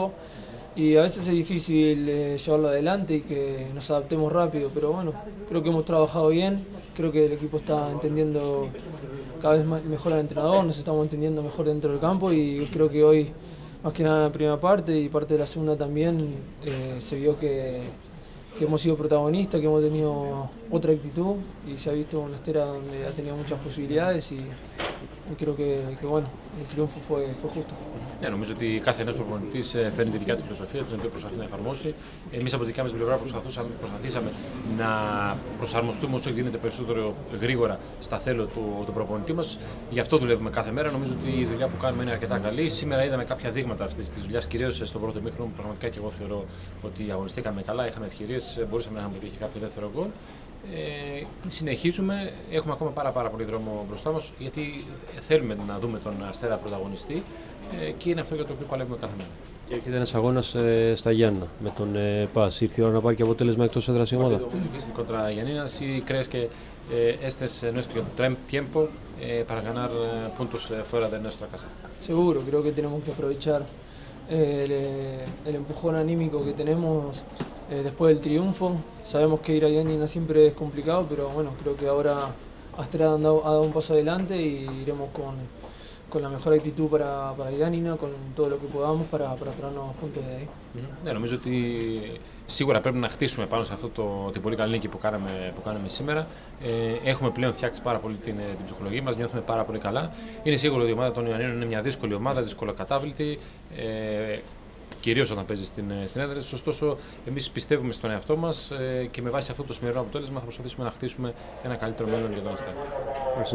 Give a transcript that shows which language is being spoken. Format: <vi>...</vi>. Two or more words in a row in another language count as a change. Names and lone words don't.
<es>Y a veces es difícil llevarlo adelante y que nos adaptemos rápido, pero bueno, creo que hemos trabajado bien, creo que el equipo está entendiendo cada vez mejor al entrenador, nos estamos entendiendo mejor dentro del campo y creo que hoy, más que nada en la primera parte y parte de la segunda también, se vio que hemos sido protagonistas, que hemos tenido otra actitud y se ha visto una Estera donde ha tenido muchas posibilidades y creo que bueno, el triunfo fue justo.</es> <el>Ναι, νομίζω ότι κάθε νέος προπονητής φέρνει τη δικιά του φιλοσοφία, την οποία προσπαθεί να εφαρμόσει. Εμείς από τη δικιά μας πλευρά προσπαθήσαμε να προσαρμοστούμε όσο γίνεται περισσότερο γρήγορα στα θέλω του προπονητή μας. Γι' αυτό δουλεύουμε κάθε μέρα. Νομίζω ότι η δουλειά που κάνουμε είναι αρκετά καλή. Σήμερα είδαμε κάποια δείγματα αυτής της δουλειάς, κυρίως στο πρώτο ημίχρονο. Πραγματικά και εγώ θεωρώ ότι αγωνιστήκαμε καλά, είχαμε ευκαιρίες, μπορούσαμε να είχαμε πετύχει κάποιο δεύτερο γκολ. Συνεχίζουμε, έχουμε ακόμα πάρα πολύ δρόμο μπροστά μας, γιατί θέλουμε να δούμε τον Αστέρα πρωταγωνιστή και είναι αυτό για το οποίο παλεύουμε κάθε μέρα. Και έρχεται ένας αγώνας στα Γιάννα με τον ΠΑΣ. Ήρθε η ώρα να πάρει και αποτέλεσμα εκτός έδρας η ομάδα.</el> <es>Contra Giannina, si crees que este es nuestro tiempo para ganar puntos fuera de nuestra casa. Seguro, creo que tenemos que aprovechar el empujón anímico que tenemos después del triunfo. Sabemos que ir a Giannina siempre es complicado, pero bueno, creo que ahora Astrada ha dado un paso adelante y iremos con la mejor actitud para Giannina, con todo lo que podamos para traernos puntos de ahí.</es> <el>Ναι, νομίζω ότι σίγουρα πρέπει να χτίσουμε πάνω σε αυτό την πολύ καλή νίκη που κάναμε σήμερα. Έχουμε πλέον φτιάξει πάρα πολύ την ψυχολογία μας, νιώθουμε πάρα πολύ καλά. Είναι σίγουρο ότι η ομάδα των Ιωαννίνων είναι μια δύσκολη ομάδα, δυσκολοκατάβλητη. Κυρίως όταν παίζει στην έδρα της. Ωστόσο, εμείς πιστεύουμε στον εαυτό μας και με βάση αυτό το σημερινό αποτέλεσμα θα προσπαθήσουμε να χτίσουμε ένα καλύτερο μέλλον για τον Αστέρα.</el>